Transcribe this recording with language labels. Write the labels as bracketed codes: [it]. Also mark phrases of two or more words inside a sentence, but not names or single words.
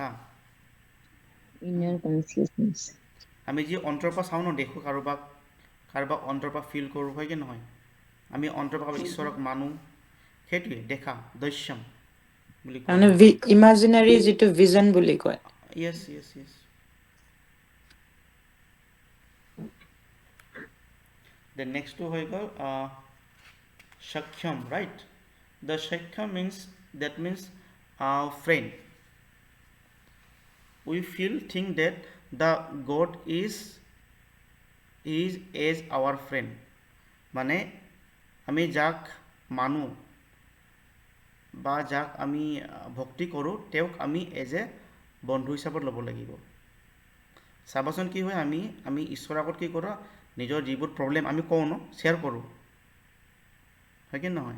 [en] inner consciousness. [as] আমি যি অন্তৰৰ পৰা চাওঁ ন, দেখোঁ কাৰোবাক অন্তৰৰ পৰা ফিল কৰোঁ, হয় কি নহয়? আমি অন্তৰৰ পৰা ঈশ্বৰক মানো, সেইটোৱে দেখা দস্যম বুলি কয়। মানে ইমাজিনাৰী যিটো ভিজন বুলি কয়। [en] yes yes yes. The next to [as] হৈ গ'ল [en] Shakhyam, right? The Shakhyam that means friend. We think that the God is as our friend. [as] মানে আমি যাক মানুহ বা যাক আমি ভক্তি কৰোঁ তেওঁক আমি [en] as a [as] বন্ধু হিচাপত ল'ব লাগিব। চাবাচোন কি হয়, আমি ঈশ্বৰৰ আগত কি কৰোঁ, নিজৰ যিবোৰ প্ৰব্লেম আমি কওঁ ন, শ্বেয়াৰ কৰোঁ, হয় কি নহয়?